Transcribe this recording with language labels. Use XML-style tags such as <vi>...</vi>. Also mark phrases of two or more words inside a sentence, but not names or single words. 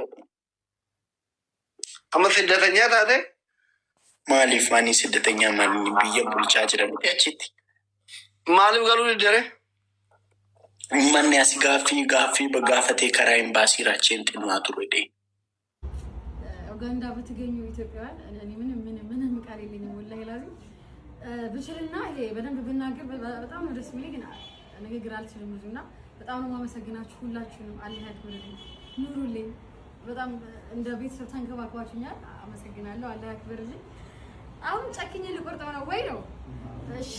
<om>Amma siddatanyaa taate? Maaliif ani siddatanyaa maaliif biyya bulchaa jiran achitti? Maaliif galuu diddare? Uummanni as gaaffii bagaafatee karaa imbaasii raacheen xinnaa ture dee.</om> <am>ኡጋንዳ በተገኙ ኢትዮጵያውያን እኔ ምንም ቃል የለኝም ወላሂ ላዚ ብችልና ይሄ በደንብ ብናገር በጣም ነው ደስ የሚለኝ ግን ንግግር አልችልም ብዙና በጣም ነው ማመሰግናችሁ ሁላችሁንም አላህ ያክብርልኝ ኑሩልኝ በጣም እንደ ቤተሰብ ተንከባክባችሁኛል አመሰግናለሁ አላህ ያክብርልኝ አሁን ጨክኜ ልቆርጠው ነው ወይ ነው እሺ</am>